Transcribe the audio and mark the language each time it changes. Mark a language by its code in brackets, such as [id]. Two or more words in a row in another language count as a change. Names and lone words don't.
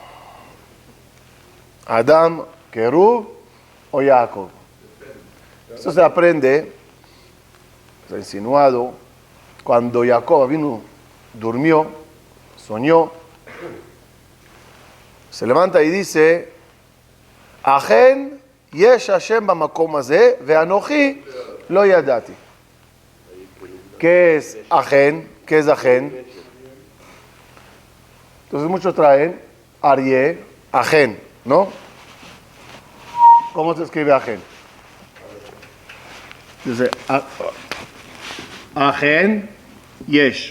[es] ¿Adam, Kerub o Jacob? Esto se aprende, se ha insinuado, cuando Jacob vino, durmió, soñó, se levanta y dice, [he] אכן יש השם במקום הזה ואנכי לא ידעתי. [es] ¿Qué es Achen? ¿Qué es Achen? Entonces muchos traen Aryeh, Achen, ¿no? ¿Cómo se escribe Achen? Dice [he] אכן יש.